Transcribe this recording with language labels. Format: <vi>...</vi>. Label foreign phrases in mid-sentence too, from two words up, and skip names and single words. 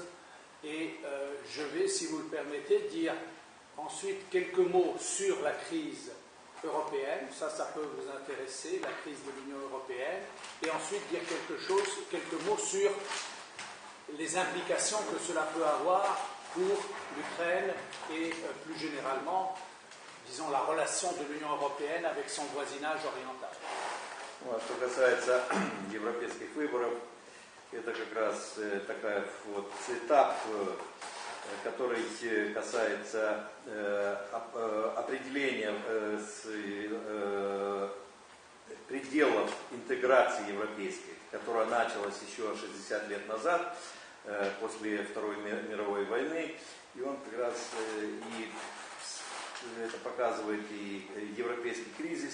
<fr>Et je vais, si vous le permettez, dire ensuite quelques mots sur la crise européenne, ça peut vous intéresser, la crise de l'Union européenne, et ensuite dire quelques mots sur les implications que cela peut avoir pour l'Ukraine et plus généralement, disons, la relation de l'Union européenne avec son voisinage oriental.</fr> <ru>Ну, а что касается европейских выборов, это как раз такая вот этап, который касается определения пределов интеграции европейской, которая началась еще 60 лет назад, после Второй мировой войны, и он как раз и это показывает и европейский кризис.</ru>